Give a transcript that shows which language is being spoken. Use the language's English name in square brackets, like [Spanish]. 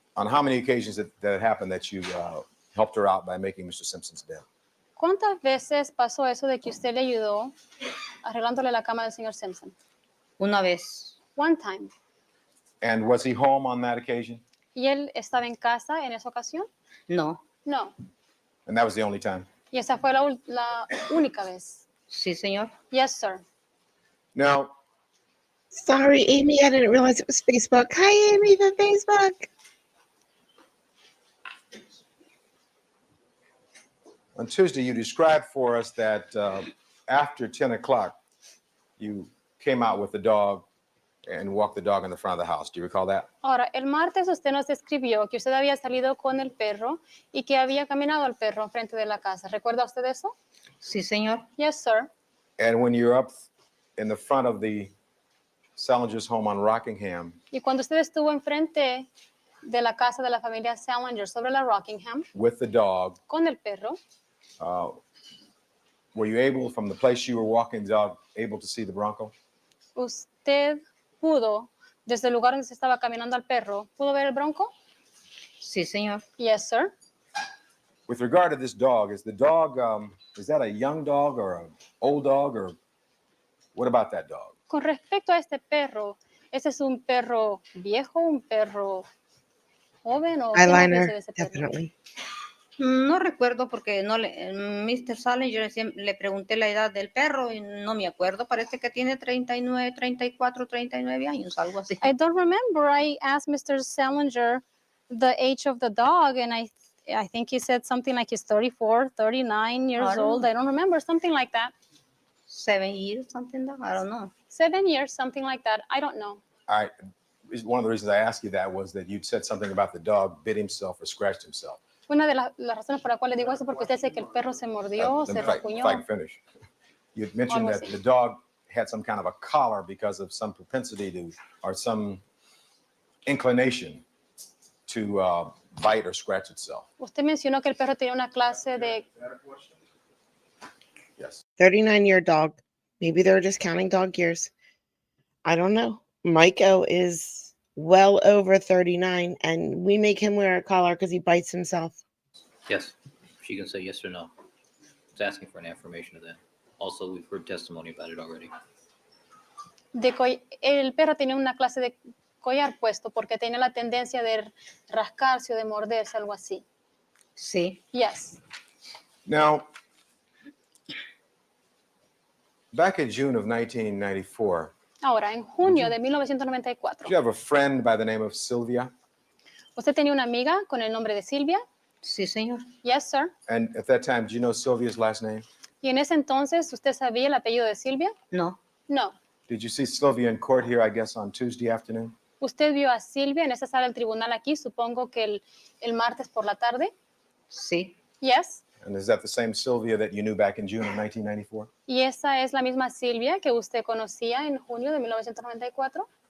[English] On how many occasions that happened that you helped her out by making Mr. Simpson's bed? [Spanish] ¿Cuántas veces pasó eso de que usted le ayudó arreglándole la cama del señor Simpson? Una vez. [English] One time. And was he home on that occasion? [Spanish] ¿Y él estaba en casa en esa ocasión? No. [English] No. And that was the only time? [Spanish] Y esa fue la única vez. Sí, señor. [English] Yes, sir. Now, Sorry, Amy, I didn't realize it was Facebook. Hi, Amy from Facebook. on Tuesday, you described for us that after 10 o'clock, you came out with the dog and walked the dog in the front of the house. Do you recall that? [Spanish] Ahora, el martes usted nos describió que usted había salido con el perro y que había caminado al perro enfrente de la casa. ¿Recuerda usted eso? Sí, señor. [English] Yes, sir. And when you're up in the front of the Salinger's home on Rockingham, [Spanish] Y cuando usted estuvo enfrente de la casa de la familia Salinger sobre la Rockingham [English] with the dog, [Spanish] con el perro, [English] were you able, from the place you were walking the dog, able to see the Bronco? [Spanish] usted pudo, desde el lugar donde se estaba caminando al perro, ¿pudo ver el bronco? Sí, señor. [English] Yes, sir. With regard to this dog, is the dog, is that a young dog or an old dog, or what about that dog? [Spanish] Con respecto a este perro, ¿ese es un perro viejo, un perro joven o qué nos dice de [English] Eyeliner, [Spanish] ese perro? [English] definitely. [Spanish] No recuerdo porque no Mr. Salinger le pregunté la edad del perro y no me acuerdo. Parece que tiene 39, 34, 39 años, algo así. [English] I don't remember. I asked Mr. Salinger the age of the dog, and I think he said something like he's 34, 39 years I don't old. know. I don't remember, something like that. 7 years, something like that. I don't know. 7 years, something like that. I don't know. I, one of the reasons I asked you that was that you'd said something about the dog bit himself or scratched himself. [Spanish] Una de las razones por las cuales digo eso es porque usted dice que el perro se mordió, se [English] If I [Spanish] rasguñó. [English] can finish. You'd mentioned [Spanish] Algo [English] that [Spanish] así. [English] the dog had some kind of a collar because of some propensity to, or some inclination to bite or scratch itself. [Spanish] Usted mencionó que el perro tenía una clase de... [English] Yes. 39-year dog. Maybe they're just counting dog years. I don't know. Maiko is well over 39, and we make him wear a collar because he bites himself. Yes, she can say yes or no. It's asking for an affirmation of that. Also, we've heard testimony about it already. [Spanish] El perro tenía una clase de collar puesto porque tenía la tendencia de rascarse o de morderse, algo así. Sí. [English] Yes. Now, back in June of 1994, [Spanish] Ahora, en junio de 1994, [English] did you have a friend by the name of Sylvia? [Spanish] ¿usted tenía una amiga con el nombre de Silvia? Sí, señor. [English] Yes, sir. And at that time, do you know Sylvia's last name? [Spanish] ¿Y en ese entonces usted sabía el apellido de Silvia? No. [English] No. Did you see Sylvia in court here, I guess, on Tuesday afternoon? [Spanish] ¿Usted vio a Silvia en esa sala del tribunal aquí, supongo que el martes por la tarde? Sí. [English] Yes. And is that the same Sylvia that you knew back in June of 1994? [Spanish] ¿Y esa es la misma Silvia que usted conocía en junio de 1994?